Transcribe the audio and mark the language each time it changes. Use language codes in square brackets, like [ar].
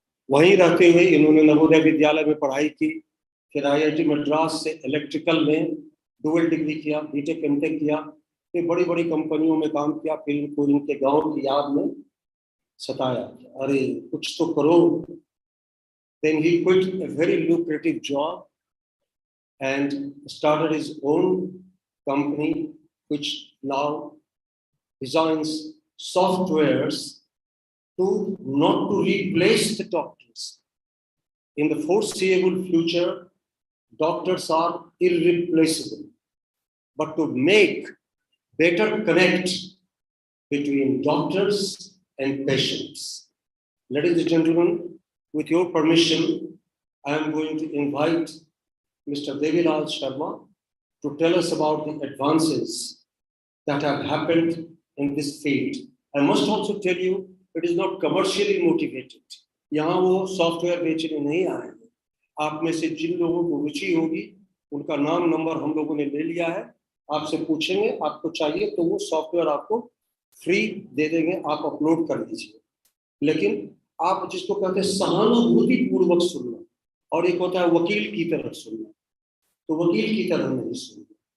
[hi] वहीं रहते हुए इन्होंने नवोदय विद्यालय में पढ़ाई की, फिर IIT मद्रास से इलेक्ट्रिकल में डुअल डिग्री किया, बीटेक एमटेक किया, फिर बड़ी बड़ी कंपनियों में काम किया। फिर इनको इनके गांव की याद में सताया, अरे कुछ तो करो। [en] Then he quit a very lucrative job and started his own company, which now designs softwares to not to replace the doctors. In the foreseeable future, doctors are irreplaceable, but to make better connect between doctors and patients. Ladies and gentlemen, with your permission, I am going to invite Mr. Devilal Sharma to tell us about the advances that have happened in this field. I must also tell you, it is not commercially motivated. [hi] यहाँ वो software बेचने नहीं आए हैं। आप में से जिन लोगों को रुचि होगी उनका नाम नंबर हम लोगों ने ले लिया है। आपसे पूछेंगे आपको चाहिए तो वो सॉफ्टवेयर आपको फ्री दे देंगे, आप अपलोड कर दीजिए। लेकिन आप जिसको कहते हैं सहानुभूति पूर्वक सुनना, और एक होता है वकील की तरह सुनना, तो वकील की तरह नहीं सुनिए।